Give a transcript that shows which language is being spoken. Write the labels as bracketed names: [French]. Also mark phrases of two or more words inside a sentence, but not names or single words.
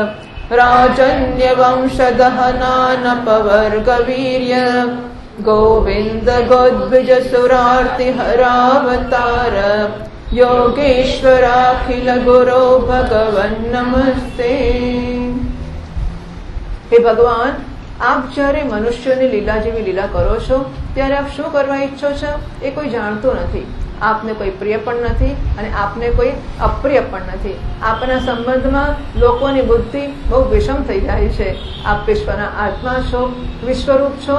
[Sanskrit] राजन्यवंशदहनानपवर्गवीर्य गोविन्द गोद्विजसुरार्तिहरावतार योगेश्वराखिल गुरो भगवन् नमस्ते। हे भगवान, [Gujarati] આપ જ્યારે મનુષ્યની લીલા જેવી લીલા કરો છો ત્યારે આપ શું કરવા ઈચ્છો છો એ કોઈ જાણતું નથી. આપને કોઈ પ્રિય પણ નથી અને આપને કોઈ અપ્રિય પણ નથી. આપના સંબંધમાં લોકોની બુદ્ધિ બહુ વિષમ થઈ જાય છે. આપ વિશ્વના આત્મા છો, વિશ્વરૂપ છો.